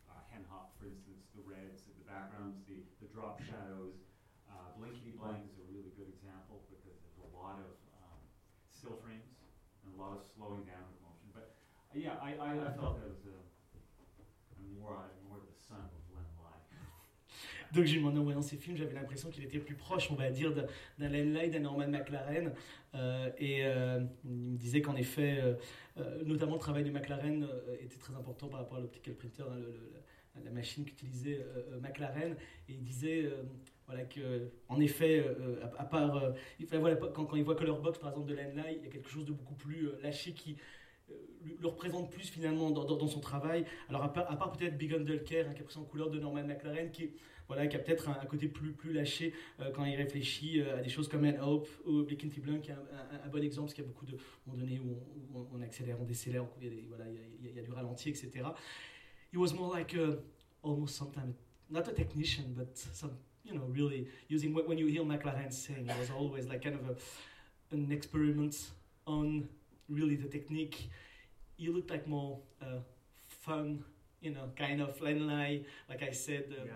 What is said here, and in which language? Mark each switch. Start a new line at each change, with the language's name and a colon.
English: Hen Hop, for instance, the reds in the backgrounds, the drop shadows, Blinky Blank is a really good example because there's a lot of still frames and a lot of slowing down of motion. But I felt that was a more of the son of Lenly.
French: Donc je me demandais, en voyant ces films, j'avais l'impression qu'il était plus proche, on va dire, d'Alan Ladd, d'un Norman McLaren. Il me disait qu'en effet, notamment le travail de McLaren était très important par rapport à l'optical printer, hein, la machine qu'utilisait McLaren. Et il disait voilà, qu'en effet, à part, enfin, voilà, quand il voit Color Box, par exemple, de Alan Ladd, il y a quelque chose de beaucoup plus lâché qui le représente plus finalement dans son travail. Alors à part peut-être Big Undulker, hein, qui est pris en couleur de Norman McLaren, qui est, voilà, qui a peut-être un côté plus lâché quand il réfléchit à des choses comme An Hope ou Blink Into Blank, qui est un bon exemple, parce qu'il y a beaucoup de moments donnés où on accélère, on décélère, où il y a du ralenti, etc.
English: It was more like almost sometimes, not a technician, but some, you know, really using, when you hear McLaren saying, it was always like kind of an experiment on really the technique. He looked like more fun, you know, kind of Lenny, like I said, yeah.